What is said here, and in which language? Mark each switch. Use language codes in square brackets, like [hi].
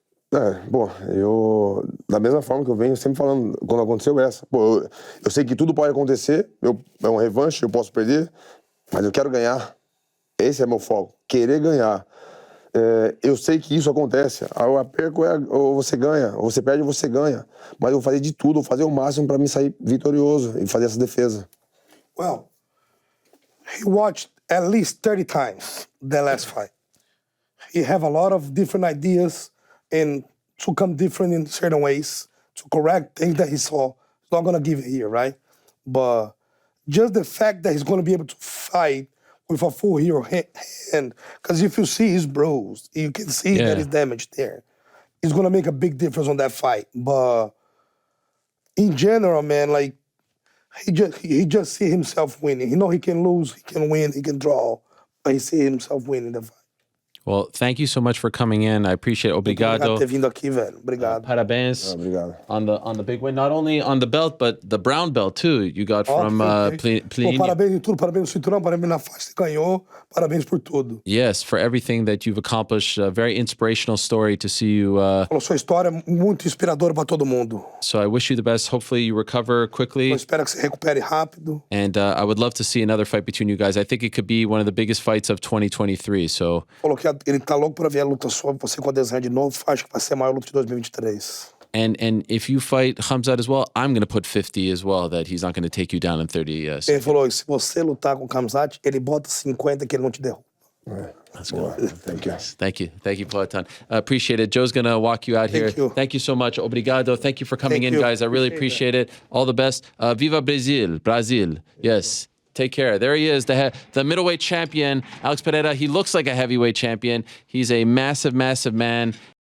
[pt] Eu, da mesma forma que eu venho sempre falando, quando aconteceu essa, eu sei que tudo pode acontecer, é uma revanche, eu posso perder, mas eu quero ganhar. Esse é meu foco, querer ganhar. Eu sei que isso acontece, eu perco, ou você ganha, ou você perde, ou você ganha. Mas eu vou fazer de tudo, vou fazer o máximo para me sair vitorioso e fazer essa defesa. [en] Well, he watched at least 30 times the last fight. He have a lot of different ideas and to come different in certain ways, to correct things that he saw. He's not gonna give it here, right? But just the fact that he's gonna be able to fight with a full hero hand, because if you see his bruise, you can see that he's damaged there. it's gonna make a big difference on that fight. But in general, man, like he just see himself winning. He know he can lose, he can win, he can draw, but he see himself winning the fight. Well, thank you so much for coming in. I appreciate it. [pt] Obrigado. Obrigado por ter vindo aqui, velho. Obrigado. Parabéns Obrigado. [en] on the big win. Not only on the belt, but the brown belt too. You got from Okay. Pô, Pliny. [pt] parabéns em tudo, parabéns no cinturão, parabéns na faixa que você ganhou, parabéns por tudo. [en] Yes, for everything that you've accomplished. A very inspirational story to see you. [pt] Falou sua história é muito inspiradora para todo mundo. [en] So I wish you the best. Hopefully you recover quickly. [pt] Eu espero que você recupere rápido. [en] And I would love to see another fight between you guys. I think it could be one of the biggest fights of 2023. So. [pt] Falou que ele tá louco para ver a luta sua, você com a Desenho de novo, acho que vai ser a maior luta de 2023. [en] And if you fight Khamzat as well, I'm going to put 50 as well, that he's not going to take you down in 30 seconds. [pt] Ele falou, se você lutar com o Khamzat, ele bota 50 que ele não te derruba. [en] Let's go. Thank you. Thank you, Poatan. Appreciate it. Joe's going to walk you out here. You. Thank you so much. [pt] Obrigado. [en] Thank you for coming Thank in, you. guys. I really appreciate it. All the best. Viva Brazil. Brazil. Yes. Take care. There he is, the middleweight champion, Alex Pereira. He looks like a heavyweight champion. He's a massive, massive man.